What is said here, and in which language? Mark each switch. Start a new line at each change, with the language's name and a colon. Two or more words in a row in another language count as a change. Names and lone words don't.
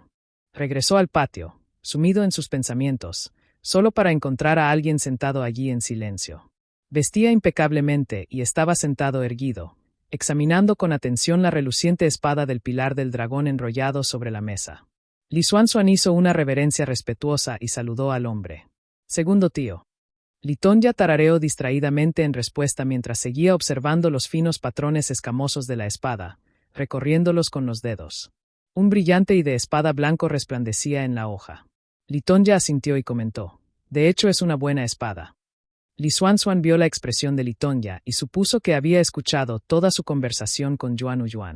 Spanish: Regresó al patio, sumido en sus pensamientos, solo para encontrar a alguien sentado allí en silencio. Vestía impecablemente y estaba sentado erguido, examinando con atención la reluciente espada del pilar del dragón enrollado sobre la mesa. Li Xuanzhuan hizo una reverencia respetuosa y saludó al hombre. Segundo tío. Li Tonya tarareó distraídamente en respuesta mientras seguía observando los finos patrones escamosos de la espada, recorriéndolos con los dedos. Un brillante y de espada blanco resplandecía en la hoja. Li Tonya asintió y comentó: de hecho es una buena espada. Li Xuanzhuan vio la expresión de Li Tonya y supuso que había escuchado toda su conversación con Yuan Uyuan.